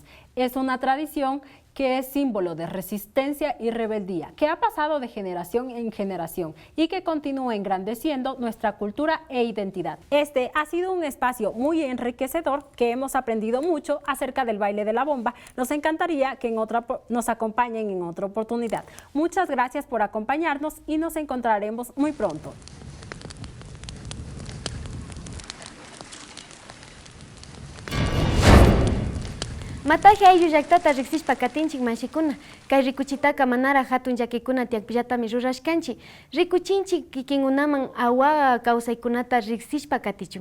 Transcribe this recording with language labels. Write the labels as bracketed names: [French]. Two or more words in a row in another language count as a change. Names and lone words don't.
[Spanish] Es una tradición que es símbolo de resistencia y rebeldía, que ha pasado de generación en generación y que continúa engrandeciendo nuestra cultura e identidad. Este ha sido un espacio muy enriquecedor, que hemos aprendido mucho acerca del baile de la bomba. Nos encantaría que nos acompañen en otra oportunidad. Muchas gracias por acompañarnos y nos encontraremos muy pronto. [Quechua] Mataje ayllu llaktata riqsishpa katinchik mashikuna. Kay rikuchitaka manara hatun llakikuna tiakpillatami rurashkanchik. Rikuchinchik kikinkunaman awa kawsaykunata riqsishpa katichun.